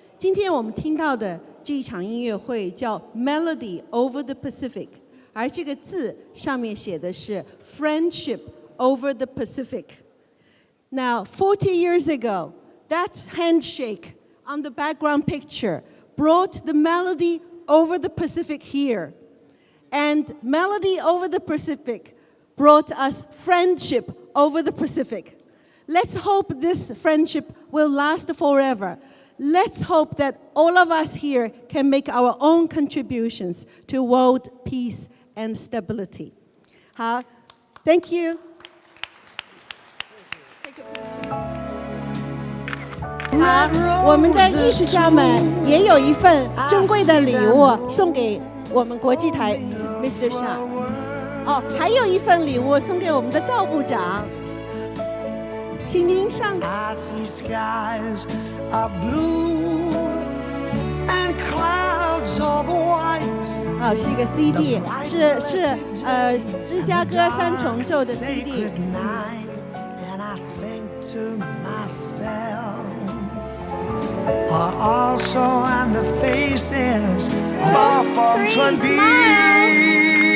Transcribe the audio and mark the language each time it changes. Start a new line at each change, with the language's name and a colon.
Chinese: 今天我们听到的这一场音乐会叫 Melody Over the Pacific，而这个字上面写的是 Friendship over the Pacific.
English: Now, 40 years ago, that handshake on the background picture brought the melody over the Pacific here. And melody over the Pacific brought us friendship over the Pacific. Let's hope this friendship will last forever. Let's hope that all of us here can make our own contributions to world peace and stability. 好 ，Thank you.
Chinese: 好，我们的艺术家们也有一份珍贵的礼物送给我们国际台 Mr. Shah。哦，还有一份礼物送给我们的赵部长，请您上。
English: I see skies of blue and clouds of white.
Chinese: 哦，是一个 CD， 是芝加哥三重奏的 CD。
English: And I think to myself, are also on the faces of our fallen beings.